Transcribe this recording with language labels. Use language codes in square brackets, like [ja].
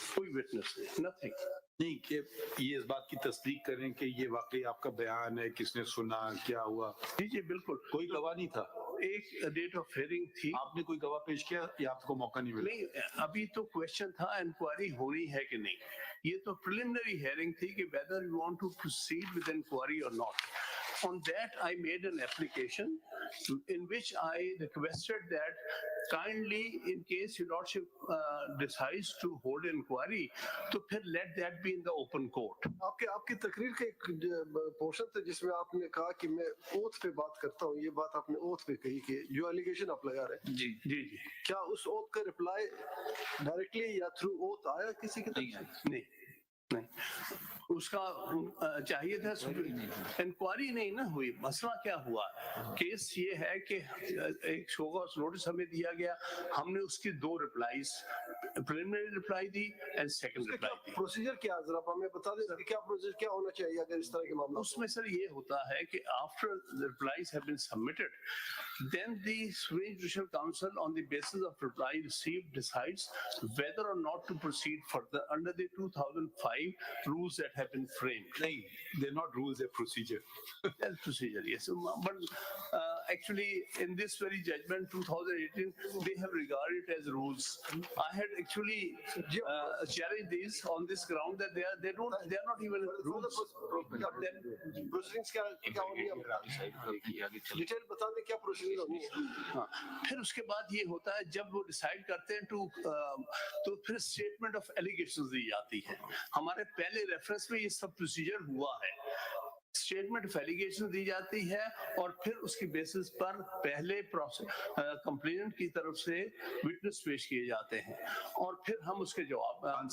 [ur] کوئی وٹنس نہیں, [en] nothing. [ur] نہیں کہ یہ اس بات کی تصدیق کریں کہ یہ واقعی آپ کا بیان ہے, کس نے سنا, کیا ہوا؟ جی جی بالکل. کوئی گواہ نہیں تھا؟ ایک ڈیٹ آف ہیئرنگ تھی. آپ نے کوئی گواہ پیش کیا یا آپ کو موقع نہیں ملا؟ نہیں, ابھی تو کوشچن تھا انکوائری ہونی ہے کہ نہیں. یہ تو پریلیمنری ہیئرنگ تھی کہ [en] whether you want to proceed with inquiry or not. On that, I made an application in which I requested that kindly, in case your lordship decides to hold inquiry, to let that be in the open court. [ur] آپ کی تقریر کا ایک portion تھا جس میں آپ نے کہا کہ میں اوتھ پہ بات کرتا ہوں. یہ بات آپ نے اوتھ پہ کہی کہ جو ایلیگیشن آپ لگا رہے ہیں. جی جی جی. کیا اس اوتھ کا رپلائی ڈائریکٹلی یا تھرو اوتھ آیا کسی کی طرف سے؟ نہیں نہیں, اس کا چاہیے تھا. انکوائری نہیں نہ ہوئی. مسئلہ کیا ہوا, کیس یہ ہے کہ ایک شو کاز نوٹس ہمیں دیا گیا, ہم نے اس کی 2 ریپلائیز, preliminary reply the end second reply the. Procedure کیا, ذرا ہمیں بتا دیں کہ کیا پروسیجر کیا ہونا چاہیے اگر اس طرح کے معاملات؟ اس میں سر یہ ہوتا ہے کہ [en] after the replies have been submitted, then the Supreme Judicial Council on the basis of reply received decides whether or not to proceed further under the 2005 rules that have been framed. [ur] نہیں, [en] they're not rules, they're procedure. That's procedure, yes. But actually, in this very judgment, 2018, they have regarded it as rules. I had actually challenged these on this ground that they are not even rules. But then, [ur] proceedings کیا ہونی ہے, detail بتا دیں کیا proceeding ہونی ہے. پھر اس کے بعد یہ ہوتا ہے جب وہ ڈیسائیڈ کرتے ہیں تو پھر اسٹیٹمنٹ آف ایلیگیشنز دی جاتی ہے. ہمارے پہلے ریفرنس میں یہ سب پروسیجر ہوا ہے. اسٹیٹمنٹ آف ایلیگیشن دی جاتی ہے اور پھر اس کی بیسس پر پہلے کمپلیننٹ کی طرف سے وٹنس پیش کیے جاتے ہیں اور پھر ہم اس کے جواب.